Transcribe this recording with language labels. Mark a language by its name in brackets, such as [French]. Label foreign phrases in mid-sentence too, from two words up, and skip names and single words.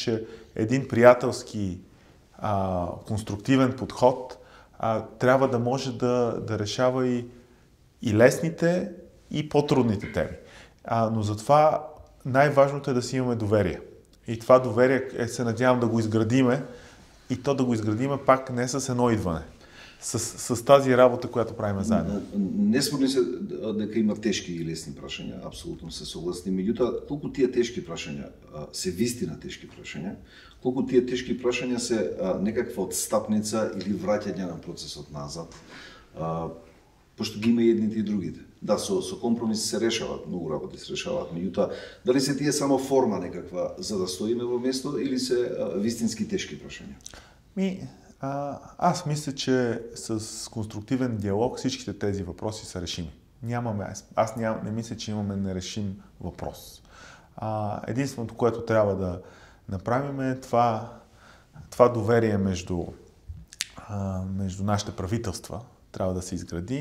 [Bulgarian] Аз мисля, че един приятелски конструктивен подход трябва да може да решава и лесните, и по-трудните теми. Но затова най-важното е да си имаме доверие. И това доверие се надявам да го изградиме, и то да го изградиме пак не с едно идване, с тази работа, която правим заедно. [Macedonian] Не спорни се дека има тешки и лесни прашања, апсолутно се согласни. Меѓутоа, колку тие тешки прашања се вистина тешки прашања, колку тие тешки прашања се некаква отстапница или враќање на процесот назад, пошто ги има и едните и другите. Да, со компромиси се решават, многу работи се решават, меѓутоа, дали се тие само форма некаква за да стоиме во место или се вистински тешки прашања? [Bulgarian] Аз мисля, че с конструктивен диалог всичките тези въпроси са решими. Не мисля, че имаме нерешим въпрос. Единственото, което трябва да направим е това доверие между нашите правителства трябва да се изгради.